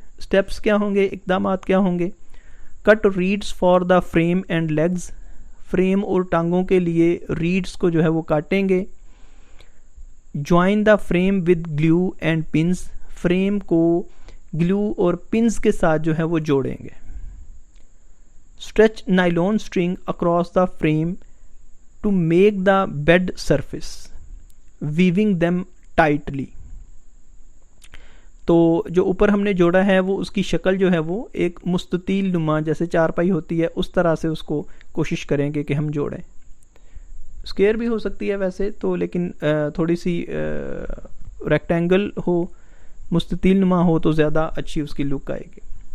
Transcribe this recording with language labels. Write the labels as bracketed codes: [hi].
[ur] Steps کیا ہوں گے، اقدامات کیا ہوں گے، [en] cut reeds for the frame and legs, [ur] frame اور ٹانگوں کے لیے ریڈز کو جو ہے وہ کاٹیں گے. [en] join the frame with glue and pins, [ur] frame کو گلیو اور پنس کے ساتھ جو ہے وہ جوڑیں گے. [en] Stretch nylon string across the frame to make the bed surface, weaving them tightly. [ur] تو جو اوپر ہم نے جوڑا ہے وہ اس کی شکل جو ہے وہ ایک مستطیل نما جیسے چارپائی ہوتی ہے اس طرح سے اس کو کوشش کریں گے کہ ہم جوڑیں. اسکیئر بھی ہو سکتی ہے ویسے تو، لیکن تھوڑی سی ریکٹینگل ہو، مستطیل نما ہو تو زیادہ اچھی اس کی لک آئے گی.